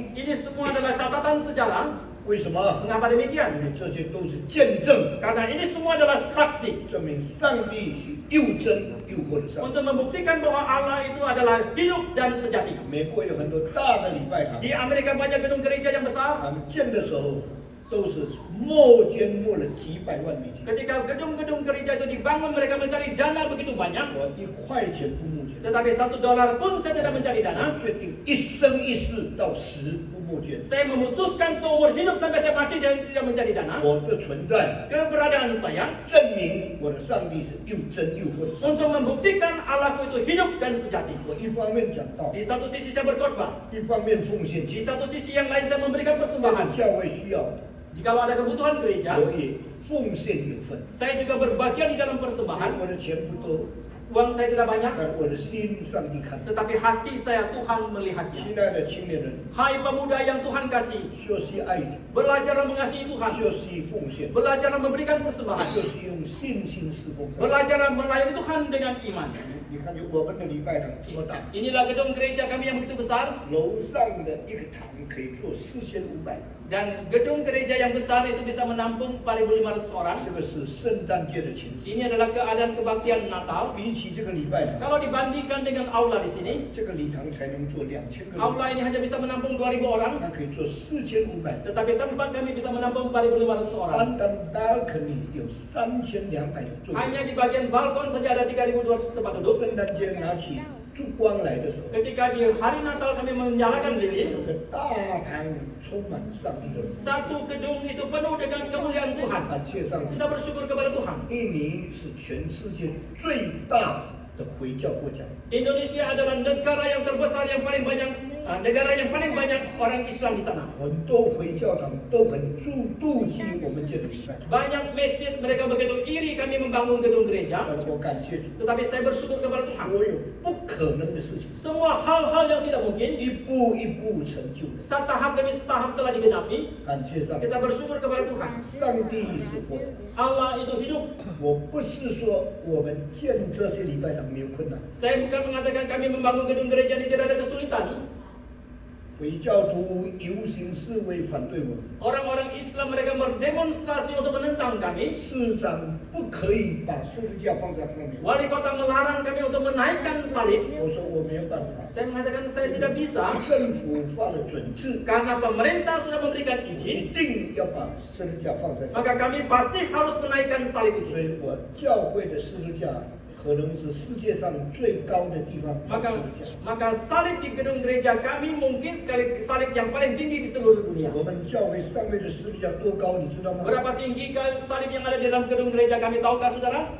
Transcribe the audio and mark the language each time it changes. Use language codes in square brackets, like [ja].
[id] Ini semua adalah catatan sejarah. [zh] 为什么？ [id] Mengapa demikian? [zh] 因为这些都是见证， [id] Karena ini semua adalah saksi [zh] 证明上帝是又真又活的上帝。 [id] untuk membuktikan bahwa Allah itu adalah hidup dan sejati. [zh] 美国有很多大的礼拜堂， [id] Di Amerika banyak gedung gereja yang besar. [zh] 他们建的时候都是募捐募了几百万美金。 [id] Ketika gedung-gedung gereja itu dibangun, mereka mencari dana begitu banyak. [zh] 我1块钱不募捐， [id] Tetapi $1 pun saya tidak mencari dana. [zh] 决定一生一世到死不募捐。 [id] Saya memutuskan seumur hidup sampai saya mati tidak mencari dana. [zh] 我的存在 [id] Keberadaan saya [zh] 证明我的上帝是又真又活的上帝。 [id] untuk membuktikan Allahku itu hidup dan sejati. [zh] 我一方面讲道， [id] Di satu sisi saya berkhotbah, [zh] 一方面奉献 [id] di [zh] 金， [id] satu sisi yang lain saya memberikan persembahan. [zh] 教会需要的， [id] Jikalau ada kebutuhan gereja, [zh] 我也奉献有份。 [id] saya juga berbagian di dalam persembahan. [zh] 我的钱不多， [id] Uang saya tidak banyak, [zh] 但我的心上帝看着。 [id] tetapi hati saya Tuhan melihatnya. [zh] 亲爱的青年人， [id] Hai pemuda yang Tuhan kasih, [zh] 学习爱主， [id] belajar mengasihi Tuhan, [zh] 学习奉献， [id] belajar memberikan persembahan, [zh] 学习用信心侍奉上帝。 [id] belajar melayani Tuhan dengan iman. [zh] 你看，就我们的礼拜堂这么大， [id] Inilah gedung gereja kami yang begitu besar. [zh] 楼上的一个堂可以坐4500人。 [id] Dan gedung gereja yang besar itu bisa menampung 4.500 orang. [zh] 这个是圣诞节的情形。 [id] Ini adalah keadaan kebaktian Natal. [zh] 比起这个礼拜呢， [id] Kalau dibandingkan dengan aula di sini, [zh] 这个礼堂才能坐2000个人， [id] aula ini hanya bisa menampung 2.000 orang, [zh] 那可以坐4500人。 [id] tetapi tempat kami bisa menampung 4.500 orang. [zh] 单单 balcony 有3200个座位。 [id] Hanya di bagian balkon saja ada 3.200 tempat duduk. [zh] 圣诞节拿起烛光来的时候， [id] Ketika di hari Natal kami menyalakan [zh] 这 [id] lilin, [zh] 个大堂充满上帝的荣 [id] satu gedung itu penuh dengan kemuliaan Tuhan. [zh] 感谢上帝。 [id] Kita bersyukur kepada Tuhan. [zh] 印尼是全世界最大的回教国家， [id] Indonesia adalah negara yang terbesar yang paling banyak orang Islam di sana. [zh] 很多回教堂都很妒忌我们建的礼拜堂。 [id] Banyak masjid mereka begitu iri kami membangun gedung gereja. [zh] 但我感谢主， [id] Tetapi saya bersyukur kepada Tuhan. [zh] 所有不可能的事情， [id] Semua hal-hal yang tidak mungkin [zh] 一步一步成就。 [id] setahap demi setahap telah digenapi. [zh] 感谢上帝， [id] Kita bersyukur kepada Tuhan. [zh] 上帝是活的。 [id] Allah itu hidup. [zh] 我不是说我们建这些礼拜堂没有困难， [id] Saya bukan mengatakan kami membangun gedung gereja ini tidak ada kesulitan. [zh] 回教徒游行示威反对我们， [id] Orang-orang Islam mereka berdemonstrasi untuk menentang kami. [zh] 市长不可以把十字架放在上面。 [id] Wali kota melarang kami untuk menaikkan salib. [zh] 我说我没有办法， [id] Saya mengatakan saya tidak bisa [zh] 政府发了准制， [id] karena pemerintah sudah memberikan [zh] 一 [id] izin, [zh] 定要把十字架放在上面。 [id] maka kami pasti harus menaikkan salib [zh] 所 [id] itu. [zh] 以我教会的十字架可能是世界上最高的地方放 [id] Maka [zh] 十字架。 [id] maka salib di gedung gereja kami mungkin sekali salib yang paling tinggi di seluruh dunia. [zh] 我们教会上面的十字架多高，你知道吗？ [id] Berapa tinggi salib yang ada di dalam gedung gereja kami, tahukah saudara?